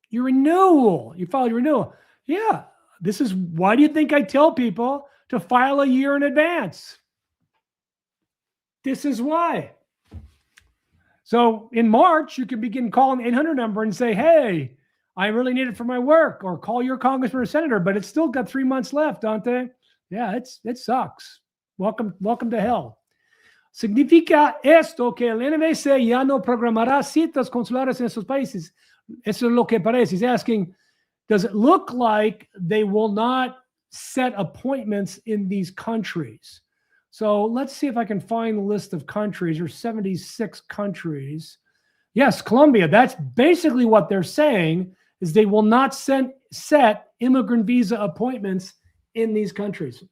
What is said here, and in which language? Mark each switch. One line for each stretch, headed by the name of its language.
English: You filed your renewal. Yeah. This is why do you think I tell people to file a year in advance? This is why. So in March, you can begin calling the 800 number and say, hey, I really need it for my work, or call your congressman or senator, but it's still got 3 months left, don't they? Yeah, it sucks. Welcome to hell.
Spanish: Significa esto que el NVC ya no programará citas consulares en esos países. Eso es lo que parece.
English: He's asking, does it look like they will not set appointments in these countries? So let's see if I can find the list of countries. There's 76 countries. Yes, Colombia. That's basically what they're saying, is they will not set immigrant visa appointments in these countries.